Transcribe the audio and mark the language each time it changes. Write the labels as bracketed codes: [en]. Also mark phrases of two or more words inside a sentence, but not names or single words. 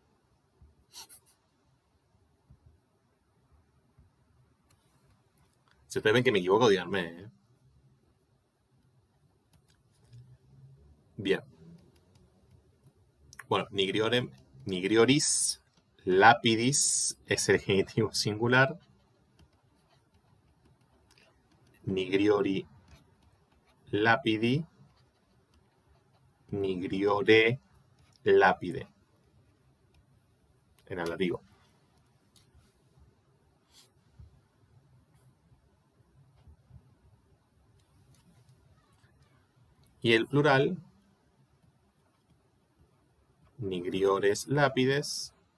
[es] Si ustedes ven que me equivoco, díganme, ¿eh? Bien. Bueno, [la] nigrioris, lapidis [es] es el genitivo singular. [la] Nigriori, lapidi, nigriore, lápide. [es] En ablativo. Y el plural, [la] nigriores, lápides.